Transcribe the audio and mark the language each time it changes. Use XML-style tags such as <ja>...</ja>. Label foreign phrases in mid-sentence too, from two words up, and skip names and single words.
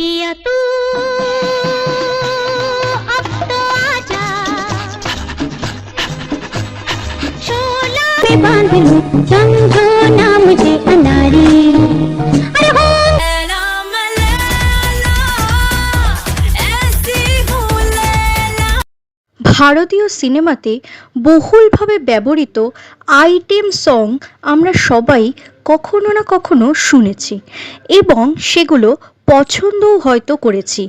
<hi>पिया तू अब तो आजा, शोला में बांध लूं, समझो ना मुझे अनारी। अरे हो</hi> <bn>ভারতীয় সিনেমাতে বহুলভাবে ব্যবহৃত</bn> <en>item song</en> <bn>আমরা সবাই কখনো না কখনো শুনেছি এবং সেগুলো পছন্দও হয়তো করেছি।</bn>